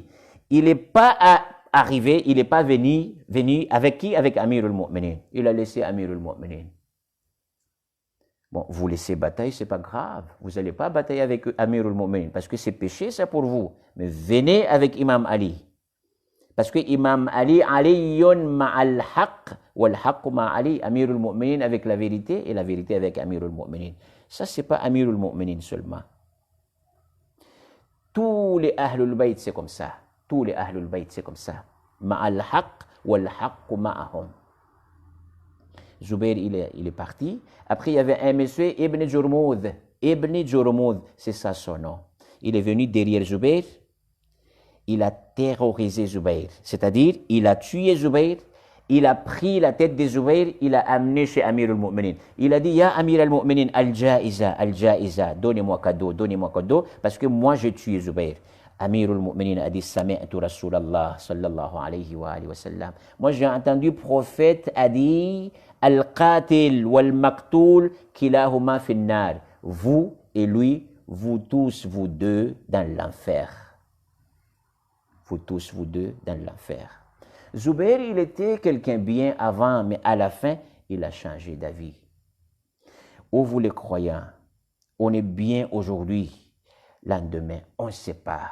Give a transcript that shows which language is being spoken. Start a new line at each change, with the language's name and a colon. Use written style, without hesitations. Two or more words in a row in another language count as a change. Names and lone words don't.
French: Il n'est pas arrivé, il n'est pas venu avec qui? Avec Amir al-Mu'minin. Il a laissé Amir al-Mu'minin. Bon, vous laissez bataille, c'est pas grave. Vous n'allez pas batailler avec Amir al-Mu'minin parce que c'est péché, ça pour vous. Mais venez avec Imam Ali. Parce que Imam Ali,
Arabic: علي مع الحق والحق مع علي,
French: Amir al-Mu'minin avec la vérité et la vérité avec Amir al-Mu'minin. Ça, c'est pas Amir al-Mu'minin seulement. Tous les Ahlul Bayt, c'est comme ça. Tous les Ahlul Bayt, c'est comme ça.
Arabic: مع الحق والحق معهم.
French: Zubayr, il est parti. Après, il y avait un monsieur, Ibn Jurmoud. Ibn Jurmoud, c'est ça son nom. Il est venu derrière Zubayr. Il a terrorisé Zubayr. C'est-à-dire, il a tué Zubayr il a pris la tête de Zubayr, il a amené chez Amir al-Mu'minin. Il a dit,
Arabic: يا أمير المؤمنين، الجائزة,
French: donnez-moi cadeau, parce que moi j'ai tué Zubayr. Amir al-Mu'minin a dit,
Arabic: سمعت رسول الله صلى الله عليه وسلم.
French: Moi j'ai entendu le prophète a dit,
Arabic: القاتل والمقتول كلاهما في النار.
French: Vous et lui, vous tous, vous deux, dans l'enfer. Vous tous, vous deux, dans l'enfer. Zubayr, il était quelqu'un bien avant, mais à la fin, il a changé d'avis. Ô vous les croyants, on est bien aujourd'hui, lendemain, on ne sait pas.